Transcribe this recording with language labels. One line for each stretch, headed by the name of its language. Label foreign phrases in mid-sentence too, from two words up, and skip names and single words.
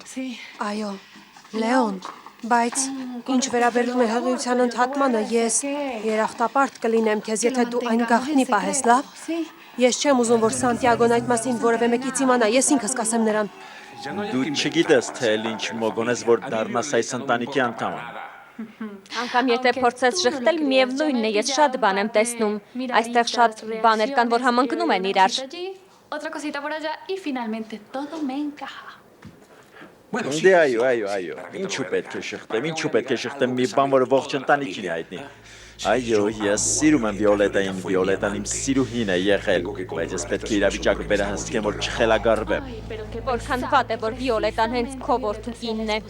Armenian: Այո, Լեոն, բայց ինչ վերաբերում է հղիության ընդհատմանը, ես երախտապարտ կլինեմ քեզ, եթե դու այն գաղտնի պահես, լավ։ Ես չեմ ուզում, որ Սանտիագոն այդ մասին որևէ մեկից իմանա, ես ինքս կասեմ նրան։ Դու չգիտես, թե ինչ մոգոնես, որ դառնաս այս ընտանիքի անդամը։ Անկամ եթե փորձես շղթել, միևնույնն է, ես շատ բան եմ տեսնում։ Այստեղ շատ բաներ կան, որ համընկնում են իրար։
Spanish: Otra cosita por allá y finalmente todo me encaja.
Armenian: Դե այո, ինչու պետք է շղթեմ, մի բան, որը ողջ ընտանիքին է հայտնի։ Այո, ես սիրում եմ Վիոլետային, Վիոլետան իմ սիրուհին է եղել, բայց ես պետք է իրավիճակը վերահսկեմ, որ չխելագարվեմ։ Որքան վատ է, որ Վիոլետան հենց քո որդուկինն է։